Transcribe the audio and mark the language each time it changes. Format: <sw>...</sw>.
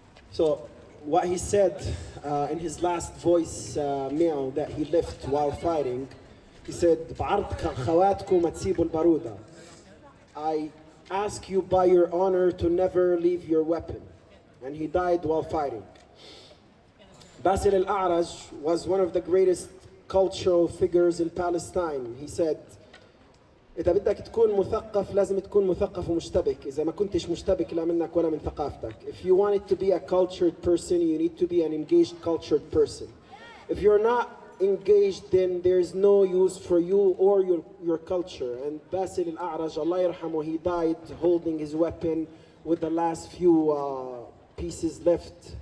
<en>So what he said in his last voice mail that he left while fighting, he said,</en> <ar>بعرض خواتكم تسيبوا البارودة.</ar> <en>I ask you by your honor to never leave your weapon. And he died while fighting. Basil al-A'raj was one of the greatest cultural figures in Palestine. He said,</en> <ar>إذا بدك تكون مثقف لازم تكون مثقف ومشتبك. إذا ما كنتش مشتبك لا منك ولا من ثقافتك.</ar> <en>If you wanted to be a cultured person, you need to be an engaged, cultured person. If you're not engaged, then there's no use for you or your culture. And Basil al-A'raj, Allah yarhamu, he died holding his weapon with the last few pieces left.</en>